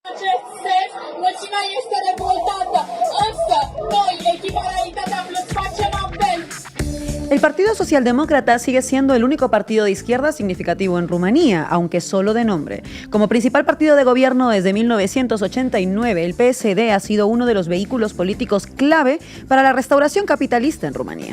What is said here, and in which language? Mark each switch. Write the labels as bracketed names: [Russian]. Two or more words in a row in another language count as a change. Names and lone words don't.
[Romanian] ce sens mulțimea este revoltată, însă noi, Echiparalitatea Plus, facem apel. [Spanish] El Partido Socialdemócrata sigue siendo el único partido de izquierda significativo en Rumanía, aunque solo de nombre. Como principal partido de gobierno desde 1989, el PSD ha sido uno de los vehículos políticos clave para la restauración capitalista en Rumanía.